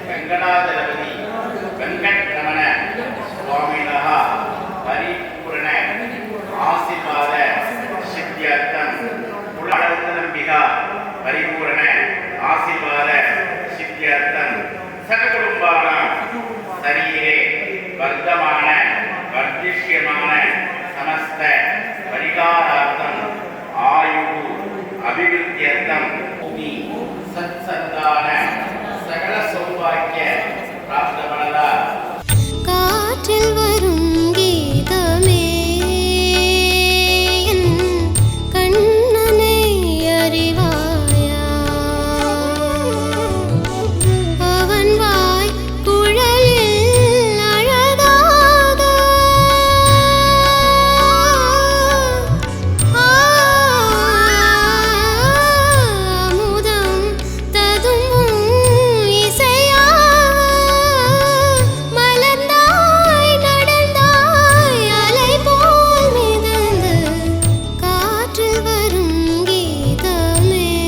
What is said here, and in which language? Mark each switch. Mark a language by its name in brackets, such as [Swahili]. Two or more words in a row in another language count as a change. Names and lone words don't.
[Sanskrit] वेङ्कटाचलपति वेङ्कटरमण स्वामिनः परिपूर्ण आशीर्वाद सिद्ध्यर्थम् कुलनम्बिका परिपूर्ण आशीर्वाद सिद्ध्यर्थम् सहकुटुम्बानाम् शरीरे वर्तमान वर्तिष्यमाण समस्त परिकारार्थम आयु अभिवृद्ध्यर्थम भूमि सत्संतान सकल सौभाग्य प्राप्त बनला [Tamil] காற்றில் வரும் கீதமே என் கண்ணனை அறிவாயா அவன் வாய் குழலில் அழகாக அமுதம் ததும்பும் இசையாக மலர்ந்தாய் நடந்தாய் அலை போல் மிதந்து காற்றில் வரும் கீதமே